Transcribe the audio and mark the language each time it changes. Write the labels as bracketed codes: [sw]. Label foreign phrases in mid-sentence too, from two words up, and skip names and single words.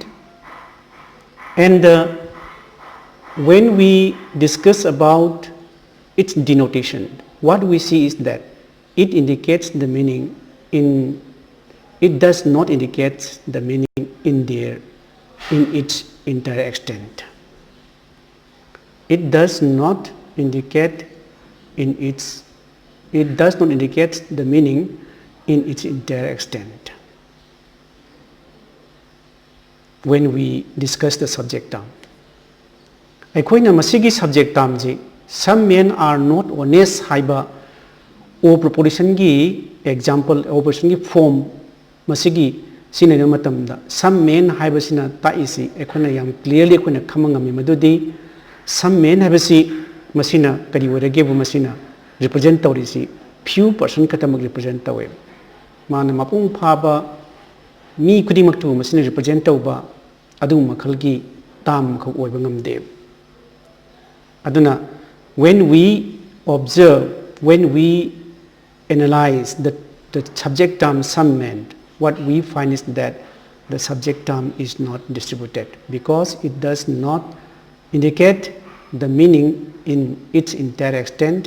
[en] And when we discuss about its denotation, what we see is that it indicates the meaning in, it does not indicate the meaning in its entire extent. It does not indicate the meaning in its entire extent when we discuss the subject term. [mni] ꯑꯩꯈꯣꯏꯅ ꯃꯁꯤꯒꯤ [en] subject termꯁꯤ some men are not honest [mni] ꯍꯥꯏꯕ [en] O propositionꯒꯤ example, O propositionꯒꯤ form [mni] masigi sinay matamda [en] some men [mni] haibasina taisi ekona yam clearly ekona khama ngami madudi [en] some men [mni] haibasi masina kari warage bu masina represent tawrisi [en] few person [mni] katamak represent tawe mana mapung phaba mi kudimak tu masina represent tawba adu makhalgi tam khok oiba ngamde aduna [en] when we observe, when we analyze the subject term some men, what we find is that the subject term is not distributed because it does not indicate the meaning in its entire extent.